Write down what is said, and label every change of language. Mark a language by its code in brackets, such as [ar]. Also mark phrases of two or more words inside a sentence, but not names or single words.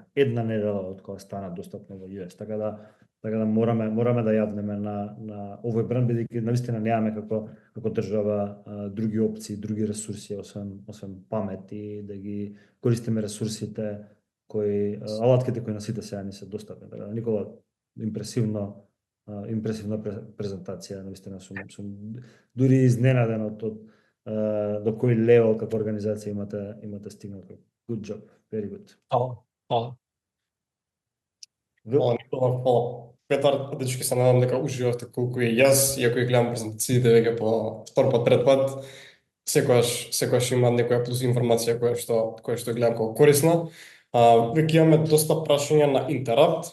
[mk] Една недела од кога стана достапно во US. Така да мораме да јавнеме на овој бренд, бидејќи навистина немаме како држава други опции, други ресурси освен памет и да ги користиме ресурсите алатките кои на сите сега ни се достапни. Така да, Никола, импресивна презентација, навистина сум дури изненаден од до кој левел како организација имате стигнато. [en] Good job, very good. [mk] Фала. Фала. Петар, дечки, се надам дека уживавте колку и јас, иако и гледам презентациите веќе по втор пат, трет пат, секогаш има некоја плюс информација која што гледам како корисна. Веќе имаме доста прашања на Интерапт.